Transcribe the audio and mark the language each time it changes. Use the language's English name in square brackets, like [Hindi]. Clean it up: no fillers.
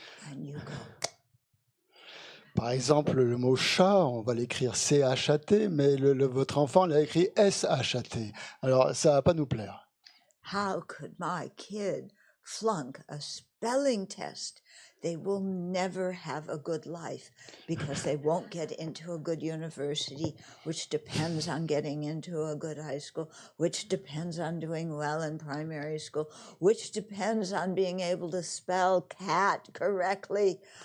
[English] And you go, [French] Par exemple, le mot chat, on va l'écrire C-H-A-T, mais votre enfant l'a écrit S-H-A-T. Alors, ça va pas nous plaire. [English] how could my kid flunk a spelling test? They will never have a good life because they won't get into a good university, which depends on getting into a good high school, which depends on doing well in primary school, which depends on being able to spell cat correctly.